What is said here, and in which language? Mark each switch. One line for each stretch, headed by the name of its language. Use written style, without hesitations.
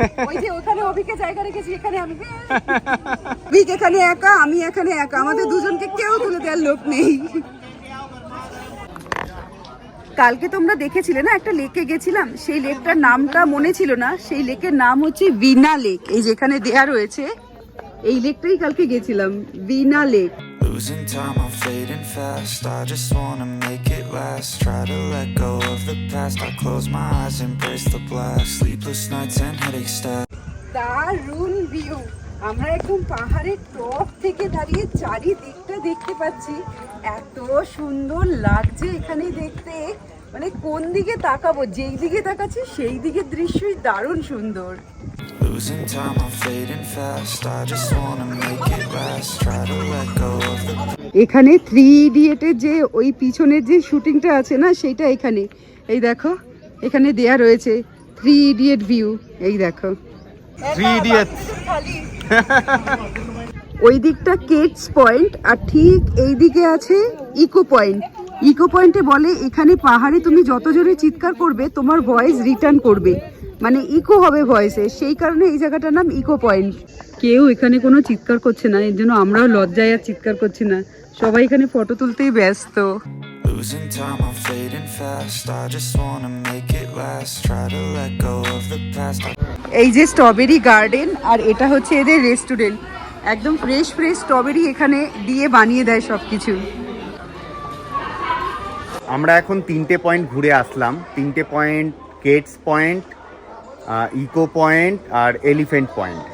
Bangla: ওই যে ওখানে অভিকে জায়গা রেখেছি, এখানে আমি অভিক এখানে একা, আমি এখানে একা, আমাদের দুজনকে কেউ তুলে দেওয়ার লোক নেই। কালকে তোমরা দেখেছিলে না একটা লেকে গেছিলাম, সেই লেকটার নামটা মনে ছিল না। সেই লেকের নাম হচ্ছে ভিনা লেক। এই যেখানে দেয়া রয়েছে, এই লেকটাই কালকে গেছিলাম, ভিনা lake.
English: Losing time, I'm fading fast. I just wanna make it last. Try to let go of the past. I close my eyes, embrace the blast. Sleepless nights and headaches stack.
Bangla: দারুণ view. আমরা একদম পাহাড়ের top থেকে দাঁড়িয়ে চারিদিকটা দেখতে পাচ্ছি। এত সুন্দর লাগছে এখানে দেখতে, মানে কোন দিকে তাকাবো, যেই দিকে তাকাচ্ছি সেই দিকের দৃশ্যই দারুণ সুন্দর।
English: Losing time, I'm fading fast. I just wanna make it last. Try to let go of the
Bangla: এখানে 3 ইডিয়েটের যে ওই পিছনের যে শুটিংটা আছে না, সেটা এখানে এই দেখো এখানে দেয়া রয়েছে 3 ইডিয়েট ভিউ। এই দেখো 3 ইডিয়টস। ওই দিকটা কিডস পয়েন্ট আর ঠিক এই দিকে আছে ইকো পয়েন্ট। ইকো পয়েন্টে বলে এখানে পাহাড়ে তুমি যত জোরে চিৎকার করবে তোমার ভয়েস রিটার্ন করবে, মানে ইকো হবে ভয়েসে, সেই কারণে এই জায়গাটার নাম ইকো পয়েন্ট। কেউ এখানে কোনো চিৎকার করছে না, এর জন্য আমরাও লজ্জায় আর চিৎকার করছি না, সবাই এখানে ফটো তুলতেই ব্যস্ত।
English: Losing time, I'm fading fast. I just wanna make it last. Try to let go of the past.
Bangla: এই যে স্ট্রবেরি গার্ডেন, আর এটা হচ্ছে এদের রেস্টুরেন্ট। একদম ফ্রেশ ফ্রেশ স্ট্রবেরি এখানে দিয়ে বানিয়ে দেয় সব কিছু। আমরা এখন 3টে পয়েন্ট ঘুরে আসলাম। 3টে point, Keats point, eco point আর এলিফেন্ট পয়েন্ট।